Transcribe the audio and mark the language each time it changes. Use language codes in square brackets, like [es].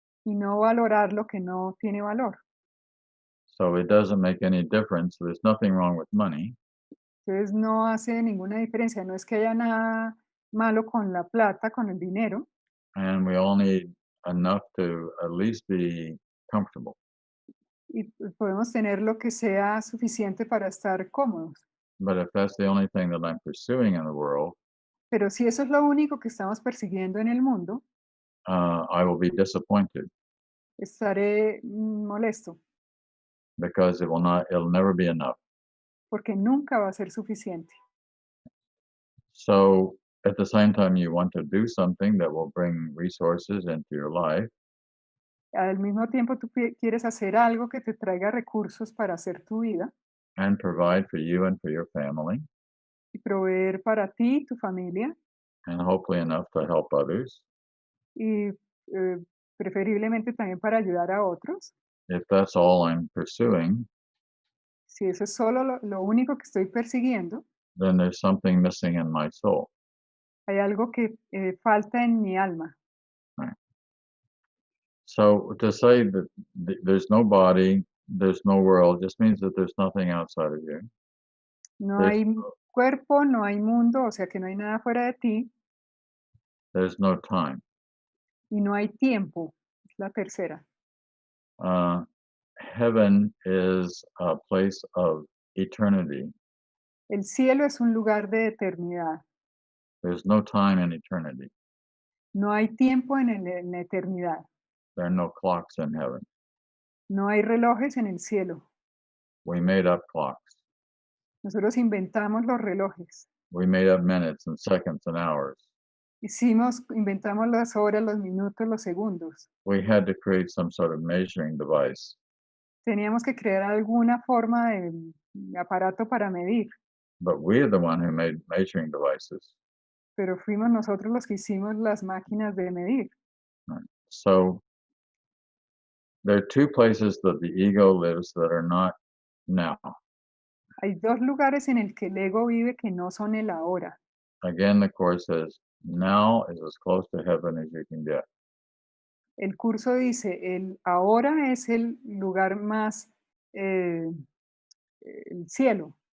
[es] y no valorar lo que no tiene valor. [en] So it doesn't make any difference. There's nothing wrong with money. [es] Entonces no hace ninguna diferencia. No es que haya nada malo con la plata, con el dinero, [en] And we all need enough to at least be comfortable. [es] y podemos tener lo que sea suficiente para estar cómodos. [en] But if that's the only thing that I'm pursuing in the world, [es] Pero si eso es lo único que estamos persiguiendo en el mundo, [en] I will be disappointed [es] estaré molesto, [en] because it'll never be enough. [es] porque nunca va a ser suficiente. [en] So at the same time, you want to do something that will bring resources into your life, [es] Al mismo tiempo, tú quieres hacer algo que te traiga recursos para hacer tu vida [en] and provide for you and for your family, [es] y proveer para ti y tu familia, [en] and hopefully enough to help others. [es] y preferiblemente también para ayudar a otros. [en] If that's all I'm pursuing, [es] Si eso es solo lo único que estoy persiguiendo, [en] then there's something missing in my soul. [es] hay algo que falta en mi alma. [en] So to say that there's no body, there's no world, just means that there's nothing outside of you. [es] No [en] There's [es] hay cuerpo, no hay mundo, o sea que no hay nada fuera de ti, [en] There's no time. [es] y no hay tiempo. Es la tercera. [en] Heaven is a place of eternity. [es] El cielo es un lugar de eternidad. [en] There's no time in eternity. [es] No hay tiempo en la eternidad. [en] There are no clocks in heaven. [es] No hay relojes en el cielo. [en] We made up clocks. [es] Nosotros inventamos los relojes. [en] We made up minutes and seconds and hours. [es] Inventamos las horas, los minutos, los segundos. [en] We had to create some sort of measuring device. [es] Teníamos que crear alguna forma de aparato para medir, [en] But we're the one who made measuring devices. [es] pero fuimos nosotros los que hicimos las máquinas de medir. [en] Right. So there are two places that the ego lives that are not now. [es] Hay dos lugares en el que el ego vive que no son el ahora. [en] Again, the Course says, now is as close to heaven as you can get. [es] El curso dice, el ahora es el lugar más, el cielo.